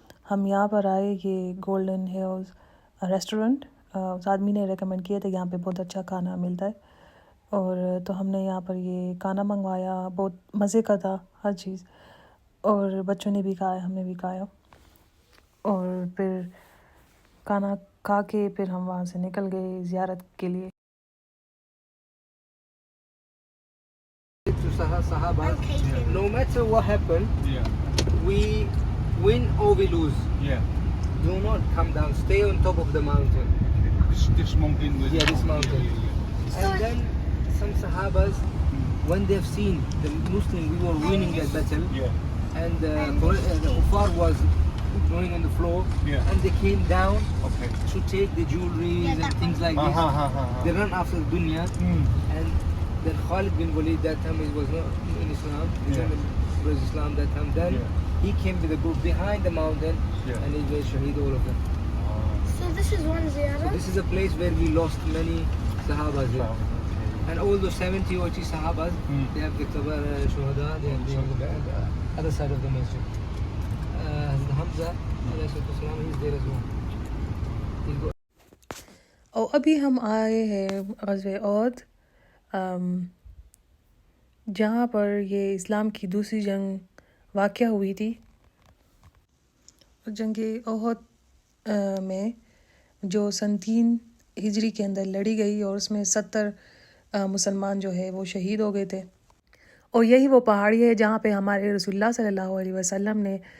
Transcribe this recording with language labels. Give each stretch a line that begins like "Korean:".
Urdu: ہم یہاں پر آئے، یہ گولڈن ہلز ریسٹورنٹ، اس آدمی نے ریکمینڈ کیا تھا، یہاں پہ بہت اچھا کھانا ملتا ہے، اور تو ہم نے یہاں پر یہ کھانا منگوایا، بہت مزے کا تھا ہر چیز، اور بچوں نے بھی کھایا، ہم نے بھی کھایا، اور پھر کھانا کھا کے پھر ہم وہاں سے نکل گئے زیارت کے لیے۔
English: To Sahaba, no matter what happened, Yeah. we win or we lose. Yeah. Do not come down. Stay on top of the mountain. This mountain was. Yeah, this mountain. Yeah. And then some Sahabas, when they've seen the Muslim, we were winning that battle, Yeah. and the Kuffar was going on the floor, Yeah. and they came down Okay. to take the jewelries and things like this. They run after the dunya, and then Khalid bin Walid, that time he was not in Islam, he Yeah. was Islam that time. Then Yeah. he came with a group behind the mountain, Yeah. and he was shaheed, all of them. So this is one So ziyarah? this is a place where we lost many Sahabas here. And all those 70 or 80 Sahabas, they have the Qabar Shuhada, they have the other side of the masjid. Hazrat Hamza, alayhi salatu wasalam, he is there as well. He's got
Urdu: اور ابھی ہم آئے ہیں غزوہ احد، جہاں پر یہ اسلام کی دوسری جنگ واقع ہوئی تھی، جنگ احد میں جو سن 3 ہجری کے اندر لڑی گئی، اور اس میں 70 مسلمان جو ہے وہ شہید ہو گئے تھے، اور یہی وہ پہاڑی ہے جہاں پہ ہمارے رسول اللہ صلی اللہ علیہ وسلم نے